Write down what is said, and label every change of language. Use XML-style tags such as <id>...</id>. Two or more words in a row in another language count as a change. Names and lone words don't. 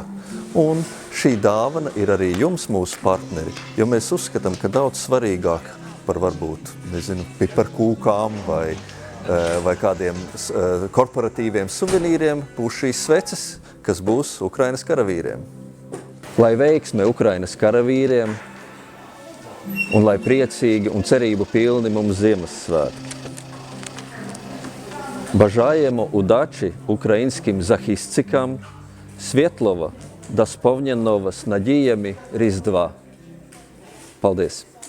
<lv>Un šī dāvana ir arī jums, mūsu partneri, jo mēs uzskatām, ka daudz svarīgāk par varbūt, piparkūkām vai kādiem korporatīviem suvenīriem būs šīs sveces, kas būs Ukrainas karavīriem. Lai veiksme Ukrainas karavīriem un lai priecīgi un cerību pilni mums Ziemassvētki.</lv> <uk>Бажаємо удачі українським захисникам, світлого, да сповненого з надіями Різдва.</uk> <lv>Paldies!</lv>